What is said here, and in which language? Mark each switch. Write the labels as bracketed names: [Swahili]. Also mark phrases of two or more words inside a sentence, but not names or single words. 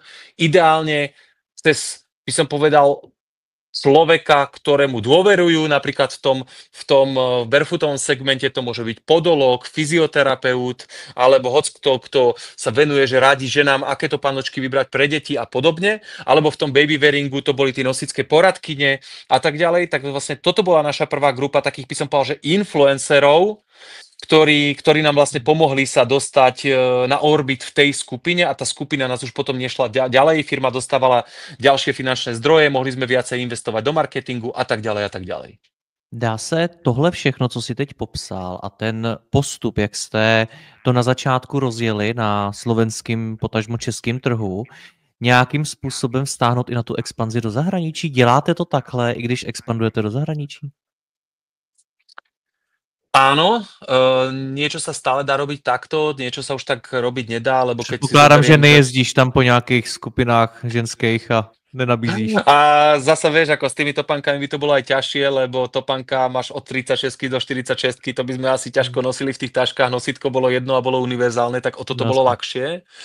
[Slovak] ideálne cez, by som povedal, človeka, ktorému dôverujú, napríklad v tom barefootovom segmente to môže byť podológ, fyzioterapeut, alebo kto sa venuje, že radí ženám, aké to panočky vybrať pre deti a podobne, alebo v tom babywearingu to boli tie nosičské poradkyne a tak ďalej, tak vlastne toto bola naša prvá grupa takých, by som povedal, že influencerov, ktorí nám vlastne pomohli sa dostať na orbit v tej skupine a tá skupina nás už potom nešla ďalej, firma dostávala ďalšie finančné zdroje, mohli sme viacej investovať do marketingu a tak ďalej a tak ďalej. [Czech] Dá se tohle všechno, co si teď popsal a ten postup, jak jste to na začátku rozjeli na slovenském, potažmo českém trhu, nějakým způsobem stáhnout i na tu expanzi do zahraničí? Děláte to takhle, i když expandujete do zahraničí? [Slovak] Áno, niečo sa stále dá robiť takto, niečo sa už tak robiť nedá, lebo keď si [Czech] Předpokládám, že [Slovak] zoberiem, [Czech] nejezdíš tam po nějakých skupinách ženských a nenabízíš. [Slovak] A zasa vieš, ako s tými topankami by to bolo aj ťažšie, lebo topanka máš od 36 do 46, to by sme asi ťažko nosili v tých taškách, nosítko bolo jedno a bolo univerzálne, tak o toto bolo ľahšie.